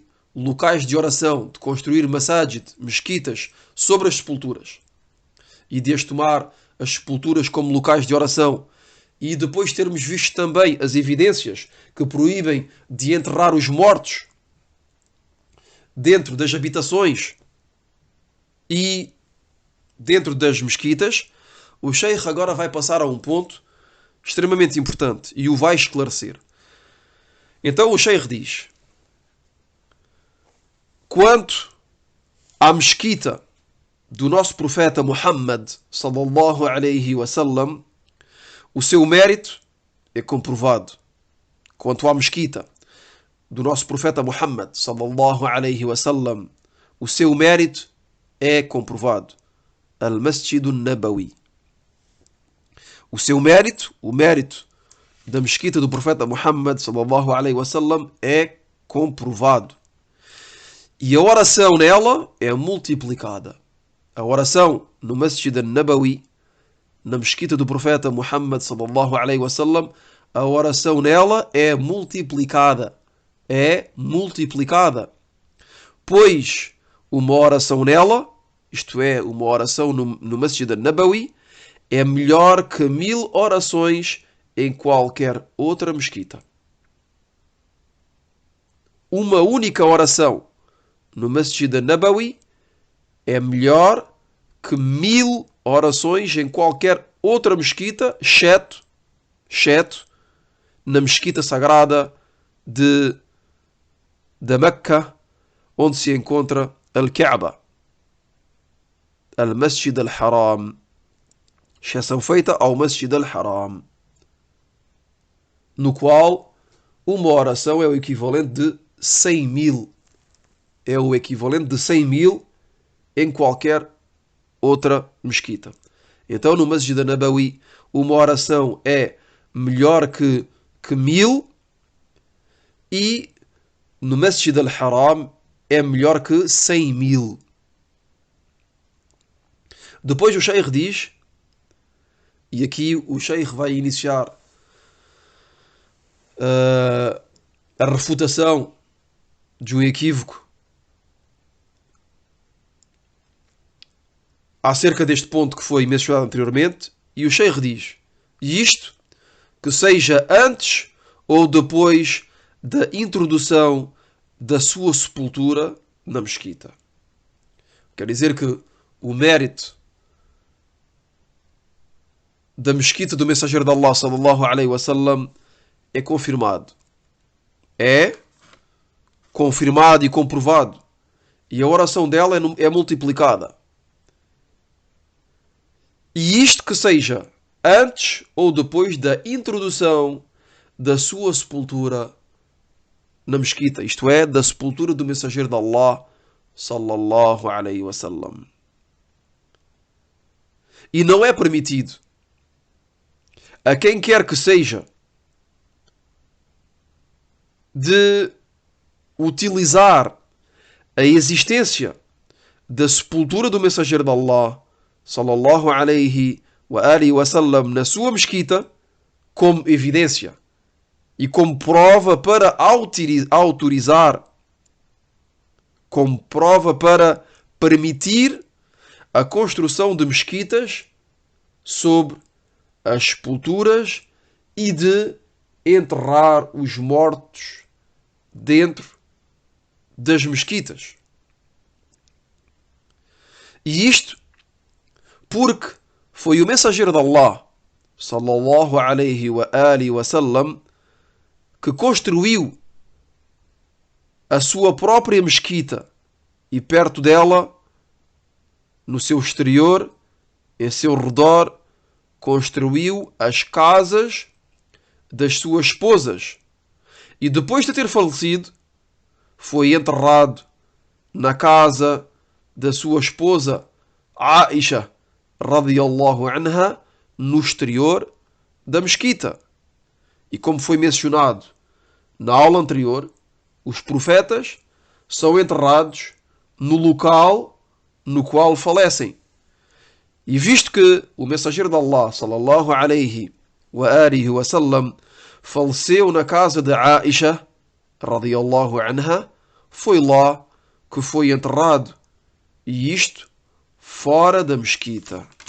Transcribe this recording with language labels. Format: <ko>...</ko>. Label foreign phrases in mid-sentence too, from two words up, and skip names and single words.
<pt>locais de oração, de construir masajid, mesquitas, sobre as sepulturas, e de as tomar as sepulturas como locais de oração, e depois termos visto também as evidências que proíbem de enterrar os mortos dentro das habitações e dentro das mesquitas, o sheikh agora vai passar a um ponto extremamente importante e o vai esclarecer. Então o sheikh diz: quanto à mesquita do nosso profeta Muhammad</pt> <ar>صلى الله عليه وسلم,</ar> <pt>o seu mérito é comprovado. Quanto à mesquita do nosso profeta Muhammad</pt> <ar>صلى الله عليه وسلم,</ar> <pt>o seu mérito é comprovado. Al-Masjid al-Nabawi. O seu mérito, o mérito da mesquita do profeta Muhammad</pt> <ar>صلى الله عليه وسلم,</ar> <pt>é comprovado. E a oração nela é multiplicada. A oração no Masjid al-Nabawi, na mesquita do profeta Muhammad</pt> <ar>صلى الله عليه وسلم,</ar> <pt>a oração nela é multiplicada. É multiplicada. Pois uma oração nela, isto é, uma oração no Masjid al-Nabawi, é melhor que 1000 orações em qualquer outra mesquita. Uma única oração no Masjid al-Nabawi é melhor que 1000 orações em qualquer outra mesquita, exceto na mesquita sagrada da Meca, onde se encontra al-Kaaba, al-Masjid al-Haram, exceção feita ao Masjid al-Haram, no qual uma oração é o equivalente de 100 mil. É o equivalente de 100 mil em qualquer outra mesquita. Então, no Masjid al-Nabawi, uma oração é melhor que 1000, e no Masjid al-Haram é melhor que 100 mil. Depois o Sheikh diz, e aqui o Sheikh vai iniciar a refutação de um equívoco acerca deste ponto que foi mencionado anteriormente, e o Sheikh diz, e isto que seja antes ou depois da introdução da sua sepultura na mesquita. Quer dizer que o mérito da mesquita do mensageiro de Allah</pt> <ar>صلى الله عليه وسلم</ar> <pt>é confirmado. É confirmado e comprovado. E a oração dela é multiplicada. E isto que seja antes ou depois da introdução da sua sepultura na mesquita, isto é, da sepultura do mensageiro de Allah</pt> <ar>صلى الله عليه وسلم.</ar> <pt>E não é permitido a quem quer que seja de utilizar a existência da sepultura do mensageiro de Allah</pt> <ar>صلى الله عليه</ar> <pt>wasallam na sua mesquita como evidência e como prova para autorizar, como prova para permitir a construção de mesquitas sobre as sepulturas e de enterrar os mortos dentro das mesquitas. E isto porque foi o mensageiro de Allah</pt> <ar>صلى الله عليه وسلم</ar> <pt>que construiu a sua própria mesquita e perto dela, no seu exterior, em seu redor, construiu as casas das suas esposas. E depois de ter falecido, foi enterrado na casa da sua esposa Aisha</pt> <ar>رضي الله عنها,</ar> <pt>no exterior da mesquita. E como foi mencionado na aula anterior, os profetas são enterrados no local no qual falecem. E visto que o mensageiro de Allah</pt> <ar>صلى الله عليه وسلم</ar> <pt>faleceu na casa de Aisha</pt> <ar>رضي الله عنها,</ar> <pt>foi lá que foi enterrado, e isto fora da mesquita.</pt>